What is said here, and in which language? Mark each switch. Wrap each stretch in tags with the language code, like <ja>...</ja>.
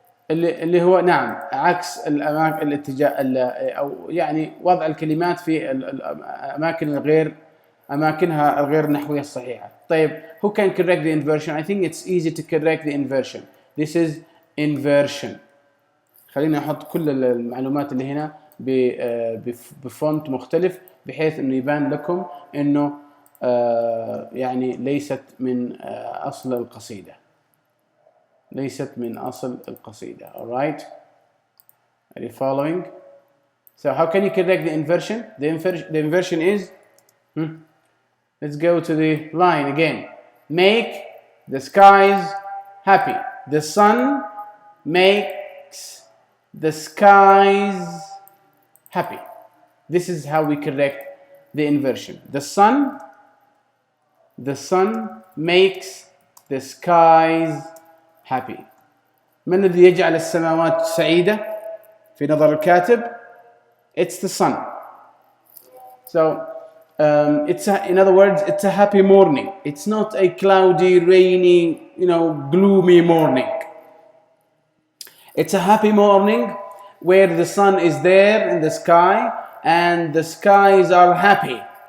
<ar>اللي هو نعم عكس الاتجاه أو يعني وضع الكلمات في الأماكن أماكنها الغير نحوية الصحيحة.</ar> <en>طيب, who can correct the inversion? I think it's easy to correct the inversion. This is inversion.</en> <ar>خلينا نحط كل المعلومات اللي هنا بفونت مختلف بحيث انه يبان لكم انه يعني ليست من اصل القصيدة. ليست من اصل القصيدة.</ar> <en>Alright? Are you following? So how can you correct the inversion? The inversion is let's go to the line again. Make the skies happy. The sun makes the skies happy. This is how we correct the inversion. The sun makes the skies happy.</en> <ar>من الذي يجعل السماوات سعيدة في نظر الكاتب؟</ar> <en>It's the sun. So in other words, it's a happy morning. It's not a cloudy, rainy, gloomy morning. It's a happy morning where the sun is there in the sky and the skies are happy.</en>